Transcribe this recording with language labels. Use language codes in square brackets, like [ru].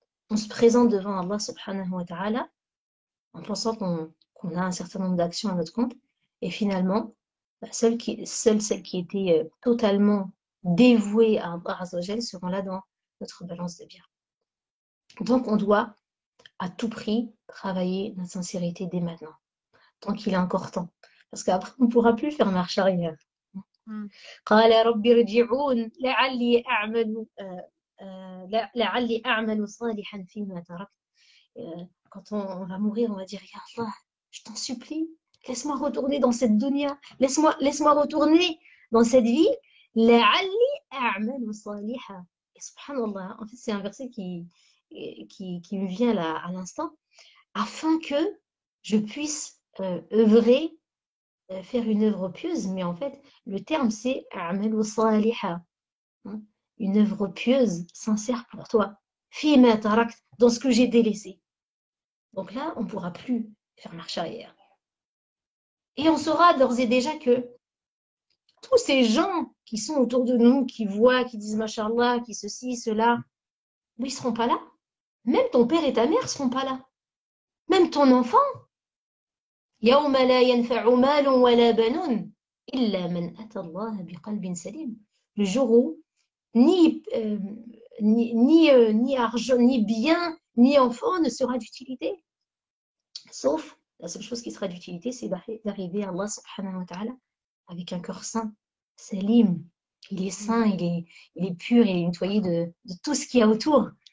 [fr] On se présente devant Allah subhanahu wa ta'ala en pensant qu'on a un certain nombre d'actions à notre compte et finalement, seules celles qui étaient totalement dévouées à Allah Azza wa Jal seront là dans notre balance de biens. Donc, on doit à tout prix travailler notre sincérité dès maintenant, tant qu'il est encore temps. Parce qu'après, on ne pourra plus faire marche arrière. [ar] قال رب ارجعون لعلي أعمل صالحا فيما تركت. [fr] Quand on va mourir, on va dire Ya Allah, je t'en supplie, laisse-moi retourner dans cette dunya, laisse-moi retourner dans cette vie. [ar] لعلي أعمل صالحا. [fr] Et subhanallah, en fait, c'est un verset qui me vient là à l'instant, afin que je puisse œuvrer, faire une œuvre pieuse, mais en fait, le terme c'est [ar] a'malu saliha, [fr] hein, une œuvre pieuse, sincère pour toi, [ar] fima tarakt, [fr] dans ce que j'ai délaissé. Donc là, on ne pourra plus faire marche arrière. Et on saura d'ores et déjà que tous ces gens qui sont autour de nous, qui voient, qui disent Mashallah, qui ceci, cela, ils ne seront pas là. Même ton père et ta mère ne seront pas là. Même ton enfant. [ar] يوم لا ينفع مال ولا بنون إلا من أتى الله بقلب سليم. [fr] Le jour où ni argent, ni bien, ni enfant ne sera d'utilité. Sauf, la seule chose qui sera d'utilité, c'est d'arriver à Allah subhanahu wa ta'ala avec un cœur sain, salim. Il est sain, il est pur, il est nettoyé de tout ce qu'il y a autour.